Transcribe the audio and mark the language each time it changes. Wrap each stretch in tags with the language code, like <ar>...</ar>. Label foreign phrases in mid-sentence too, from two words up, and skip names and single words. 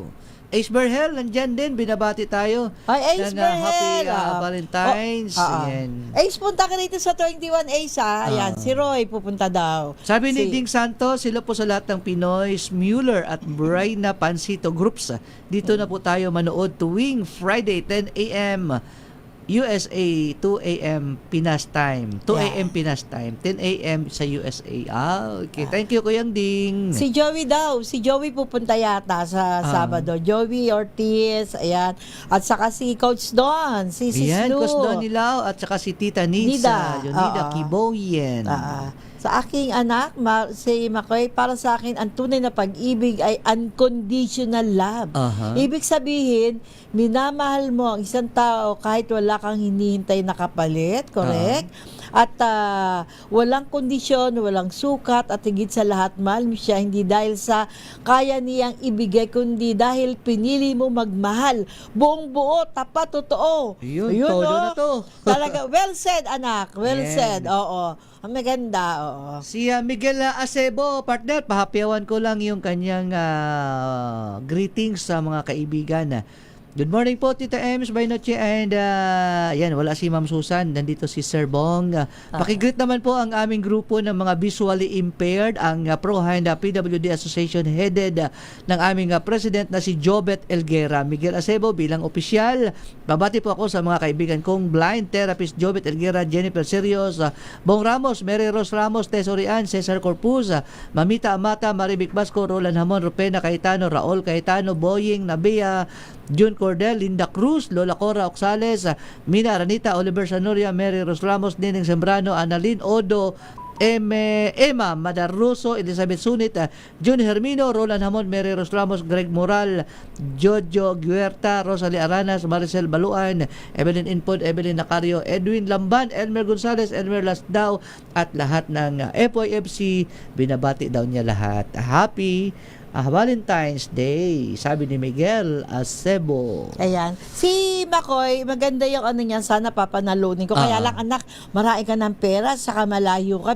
<tl>Ace Berhel, nandyan din, binabati tayo. Ay, Ace ng, Happy Berhel. Valentine's. Ayan. Ace, punta ka rito sa 21 Ace, ha? Ayan, si Roy pupunta daw. Sabi ni Ding Santos, sila po sa lahat ng Pinoy, Mueller at Braina Pansito Groups. Dito na po tayo manood tuwing Friday, 10 a.m. USA, 2 a.m. Pinas time. 2 a.m. Pinas time. 10 a.m. sa USA. Okay.</tl> <en>Thank you,</en> <tl>Kuyang Ding. Si Joey daw. Si Joey pupunta yata sa Sabado. Joey Ortiz, ayan. At saka si Coach Don, si Sis Ayan, Lou. Coach Don Nilao at saka si Tita Nisa, Leonida Kiboyen. Sa aking anak, si Makoy, para sa akin, ang tunay na pag-ibig ay</tl> <en>unconditional love.</en> <tl>Ibig sabihin, minamahal mo ang isang tao kahit wala kang hinihintay na kapalit, correct? At walang kondisyon, walang sukat, at higit sa lahat, mahal mo siya, hindi dahil sa kaya niyang ibigay, kundi dahil pinili mo magmahal. Buong buo, tapat, totoo. Ayun, todo na to. Talaga,</tl> <en>well said,</en> <tl>anak. Well Yan. said, oo. Ang maganda, oo. Si Miguel Acebo, partner, pahapyawan ko lang yung kanyang greetings sa mga kaibigan.</tl> <en>Good morning</en> <tl>po, Tita Ems, by Noche, and yan, wala si Ma'am Susan, nandito si Sir Bong. Pakigreet naman po ang aming grupo ng mga visually impaired, ang Pro-Hand PWD Association headed ng aming President na si Jobet Elguera. Miguel Acebo bilang opisyal, babati po ako sa mga kaibigan kong</tl> <en>blind therapist</en> <tl>Jobet Elguera, Jennifer Serios, Bong Ramos, Mary Rose Ramos, Tesorian, Cesar Corpuz, Mamita Amata, Maribik Basco, Roland Hamon, Rupena Cayetano, Raul Cayetano, Boying Nabia, June Cordel, Linda Cruz, Lola Cora Oxales, Mina Aranita, Oliver Sanoria, Mary Rose Ramos, Nining Sembrano, Annalyn Odo, Emma Madaruso, Elizabeth Sunit, Jun Hermino, Roland Hamon, Mary Rose Ramos, Greg Moral, Jojo Guerta, Rosalie Aranas, Maricel Baluan, Evelyn Inpod, Evelyn Nacario, Edwin Lamban, Elmer Gonzalez, Elmer Lasdao, at lahat ng FYFC. Binabati daw niya lahat.</tl> <en>Happy Valentine's Day,</en> <tl>sabi ni Miguel Acebo. Ayan. Si Makoy, maganda yung ano niyan, sana papanalunin ko. Kaya lang anak, marami ka ng pera, saka malayo ka,</tl>